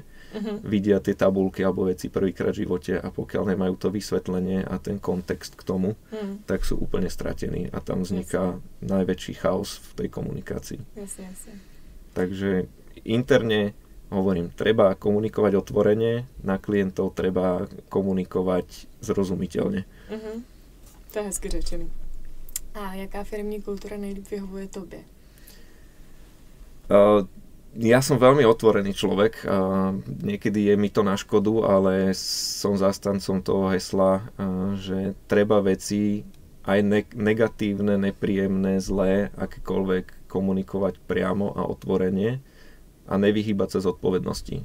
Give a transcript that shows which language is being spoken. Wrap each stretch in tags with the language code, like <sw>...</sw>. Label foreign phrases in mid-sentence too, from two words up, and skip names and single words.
<sk>Vidia tie tabulky alebo veci prvýkrát v živote a pokiaľ nemajú to vysvetlenie a ten kontext k tomu, tak sú úplne stratení a tam vzniká najväčší chaos v tej komunikácii. Jasne. Takže interne hovorím, treba komunikovať otvorene, na klientov treba komunikovať zrozumiteľne.</sk> <cs>To je hezky řečený. A jaká firmní kultura nejlíp vyhovuje tobě?</cs> <sk>Ja som veľmi otvorený človek. Niekedy je mi to na škodu, ale som zástancom toho hesla, že treba veci aj negatívne, nepríjemné, zlé, akékoľvek komunikovať priamo a otvorene a nevyhýbať sa zodpovednosti.</sk>